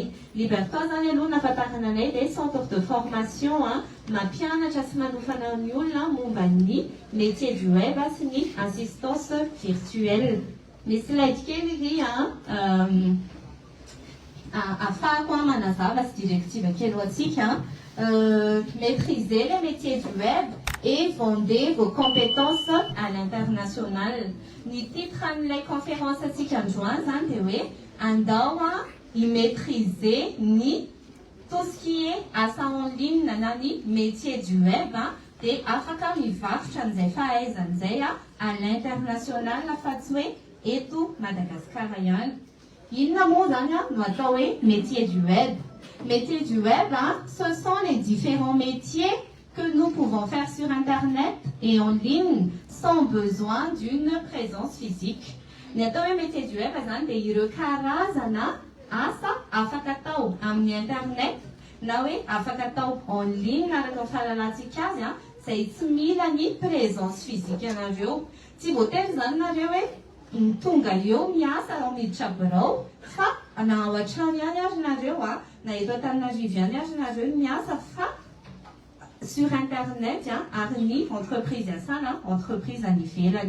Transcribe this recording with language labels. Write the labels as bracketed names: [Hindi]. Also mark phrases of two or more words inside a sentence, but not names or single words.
[Malagasy] Libertoire zany aloha nahafantarana anay dia [French] centre de formation [Malagasy] mampianatra sy manofana ny olona momba ny [French] métier du web [Malagasy] sy ny [French] assistance virtuelle. [Malagasy] Misy slide kely izy afahako manazava sy directive kely ho antsika. [French] Maîtrisez les métiers du web et vendez vos compétences à l'international. [Malagasy] Ny titre an'ilay conférence antsika androany zany dia hoe andao maîtriser ny [French] tout ce qui est [Malagasy] asa [French] en ligne [Malagasy] na ny [French] métier du web [Malagasy] dia afaka mivarotra an'izay fahaizan'izay [French] à l'international [Malagasy] afa-tsy hoe eto Madagascar ihany. Inona moa zany no atao hoe [French] métier du web? Métier du web, ce sont les différents métiers que nous pouvons faire sur Internet et en ligne sans besoin d'une présence physique. [Malagasy] Ny atao hoe [French] métier du web [Malagasy] zany dia ireo karazana asa afaka atao amin'ny internet na hoe afaka atao [French] en ligne [Malagasy] araka ny fahalalantsika azy izay tsy mila ny [French] présence physique [Malagasy] anareo. Tsy voatery zany nareo hoe tonga eo miasa ao miditra birao fa na ao an-trano ihany ary nareo na eto Antananarivo ihany ary nareo miasa fa [French] sur internet [Malagasy] ary ny entreprise iasana entreprise any ivelany.